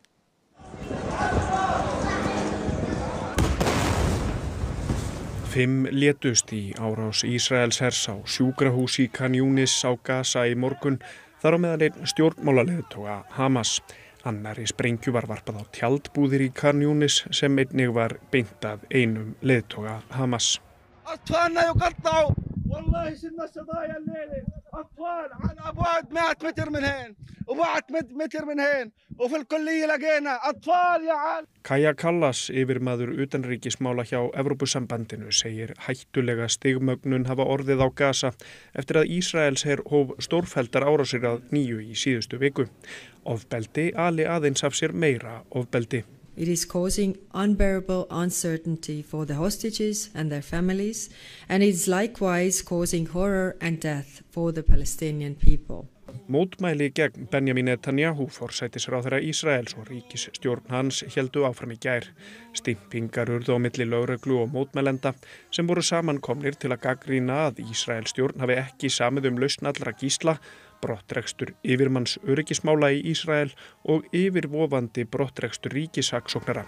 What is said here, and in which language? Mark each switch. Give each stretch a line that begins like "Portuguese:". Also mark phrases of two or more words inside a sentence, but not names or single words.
Icelandic: 5 létust í árás Ísraelshers á sjúkrahús í Khan Yunis á Gaza í morgun, þar á meðal einn stjórnmálaleiðtoga Hamas. Annarri sprengju var varpað á tjaldbúðir í Khan Yunis sem einnig var beint að einum leiðtoga Hamas.
Arabic: أطفالنا يقطعوا والله شلنا الشظايا الليلة أطفال على بعد 100 متر من هين وبعد متر من هين وفي الكلية لقينا أطفال يا عال.
Icelandic: Kaja Kallas, yfirmaður utanríkismála hjá Evrópusambandinu, segir hættulega stigmögnun hafa orðið á Gaza eftir að Ísraelsher hóf stórfelldar árásir að nýju í síðustu viku. Ofbeldi ali aðeins af sér meira ofbeldi.
English: It is causing unbearable uncertainty for the hostages and their families, and it is likewise causing horror and death for the Palestinian people.
Icelandic: Mótmæli gegn Benjamin Netanyahu, forsætisráðherra Ísraels og ríkisstjórn hans héldu áfram í gær. Stimpingar urðu á milli lögreglu og mótmælenda sem voru samankomnir til að gagnrýna að Ísraelsstjórn hafi ekki samið lausn allra gísla, brottrekstur yfirmanns öryggismála í Ísrael og yfirvofandi brottrekstur ríkissaksóknara.